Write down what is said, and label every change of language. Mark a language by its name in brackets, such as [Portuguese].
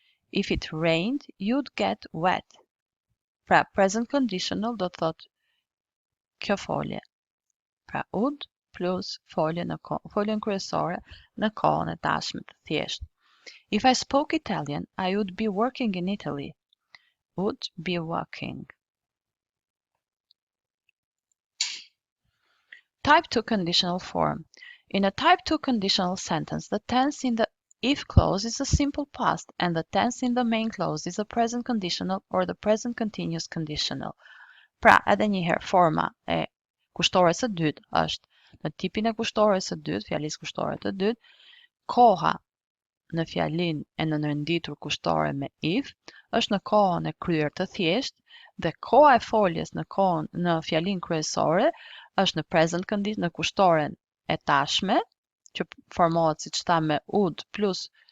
[English] If it rained, you'd get wet. [Albanian] Pra present conditional do të thot kjo folje. Pra would plus foljen kryesore në kohën e tashme të thjesht. [English] If I spoke Italian, I would be working in Italy. Would be working. Type 2 conditional form. In a type 2 conditional sentence, the tense in the if clause is a simple past and the tense in the main clause is a present conditional or the present continuous conditional. [Albanian] Pra, edhe një herë, forma e kushtores së dytë është në tipin e kushtores së dytë, fjalisë kushtore të dytë, koha në fjalin e nënrenditur kushtore me if është në kohën e kryer të thjesht dhe koha e foljes në fjalin kryesore është në present condition në kushtoren e tashme, që formohet siç tha me would plus